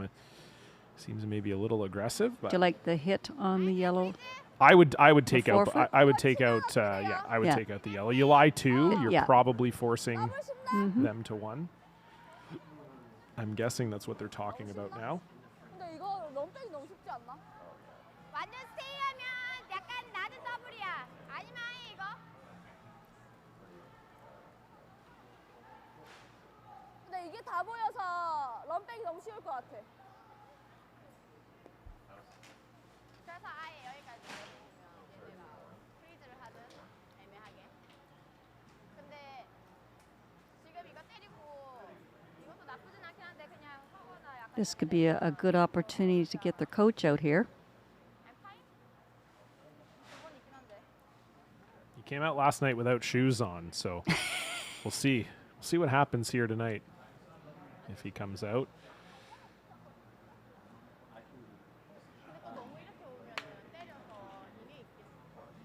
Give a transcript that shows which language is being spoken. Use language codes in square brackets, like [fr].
[en] It seems maybe a little aggressive, but Do you like the hit on the yellow? I would take out forfeit? I would take out take out the yellow. You lie 2, you're Yeah. probably forcing them to 1. I'm guessing that's what they're talking about now. [ko] 근데 이거 럼백이 너무 쉽지 않나? 완전 스테이하면 약간 낮은 더블이야. 아니면 아예 이거. 근데 이게 다 보여서 럼백이 너무 쉬울 것 같아. 그래서 아예 여기까지 내리면 얘네가 프리즈를 하든 애매하게. 근데 지금 이거 때리고 이것도 나쁘진 않긴 한데 그냥 하거나 약간 [en] This could be a good opportunity to get their coach out here. He came out last night without shoes on, so we'll see. We'll see what happens here tonight if he comes out. [ko] 근데 또 너무 이렇게 오면은 때려서 이게 있겠어.